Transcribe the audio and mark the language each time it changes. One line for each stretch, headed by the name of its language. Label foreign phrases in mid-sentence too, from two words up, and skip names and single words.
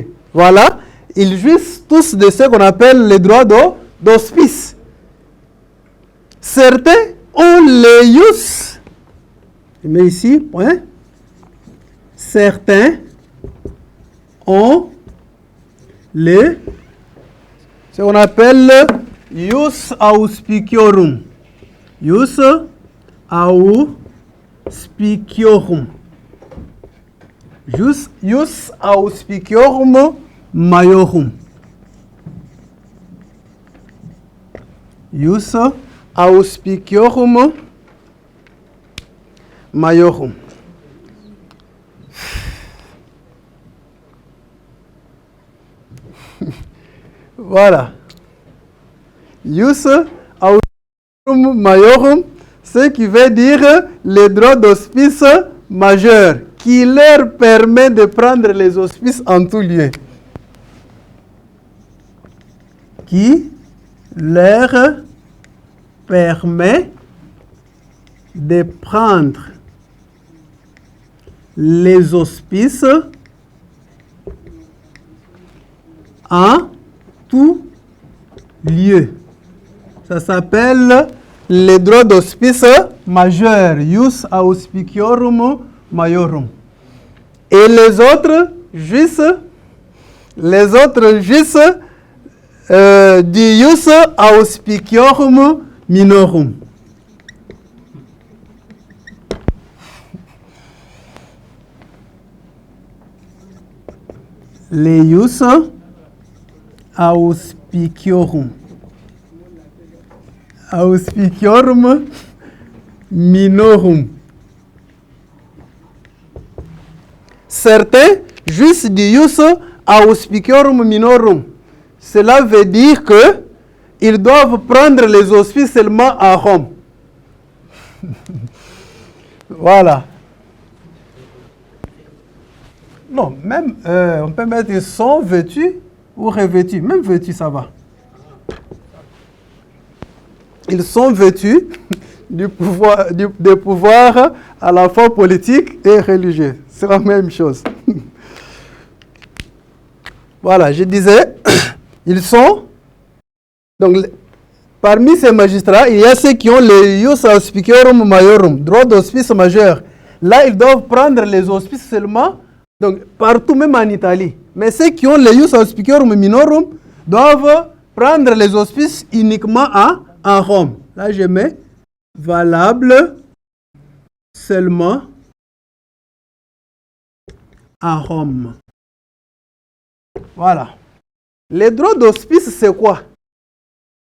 French: Voilà, ils jouissent tous de ce qu'on appelle les droits d'hospice. Certains ont les ius. Je mets ici, point. Certains ont ce qu'on appelle
Latin: ius auspiciorum. Ius auspiciorum. Ius auspiciorum maiorum. Ius auspiciorum maiorum. Voilà. Ius auspiciorum maiorum,
French: ce qui veut dire les droits d'hospice majeurs, qui leur permet de prendre les hospices en tout lieu. Qui leur permet de prendre les hospices en tout lieu. Ça s'appelle les droits d'hospice majeurs,
Latin: ius auspiciorum maiorum.
French: Et les autres jouissent du
Latin: ius auspiciorum minorum. Les ius auspiciorum minorum.
French: Certains jouissent du
Latin: ius auspiciorum minorum.
French: Cela veut dire que ils doivent prendre les hospices seulement à Rome. Voilà. Non, même on peut mettre ils sont vêtus ou revêtus. Même vêtus, ça va. Ils sont vêtus des pouvoirs à la fois politiques et religieux. C'est la même chose. Voilà, je disais, ils sont... Donc, parmi ces magistrats, il y a ceux qui ont les
Latin: ius auspiciorum maiorum,
French: droit d'hospice majeur. Là, ils doivent prendre les hospices seulement, donc partout, même en Italie. Mais ceux qui ont les
Latin: ius auspiciorum minorum
French: doivent prendre les hospices uniquement en Rome. Là, je mets valable seulement à Rome. Voilà. Les droits d'hospice, c'est quoi?